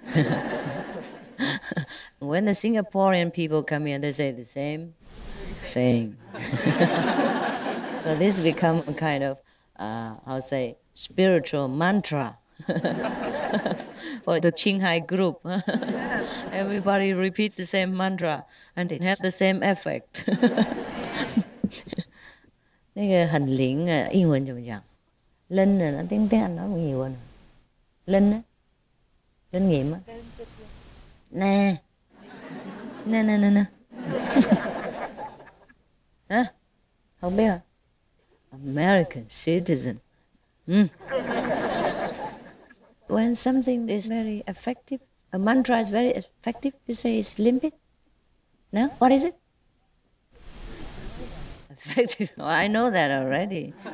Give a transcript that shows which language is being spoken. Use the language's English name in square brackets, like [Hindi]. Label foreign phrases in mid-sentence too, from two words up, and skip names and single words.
[English] When the Singaporean people come here, they say the same thing. So this becomes a kind of, spiritual mantra for the CHINGHAI group. Everybody repeats the same mantra and it has the same effect. [Chinese] 那个很灵啊，英文怎么讲？ [Vietnamese] linh là nó tiếng Anh nói nhiều hơn. Linh á, linh nghiệm á. Nè, nè. Hả? Không biết hả? [English] American citizen. When something is very effective, a mantra is very effective, you say it's limpid. No? What is it? Effective. Oh, I know that already.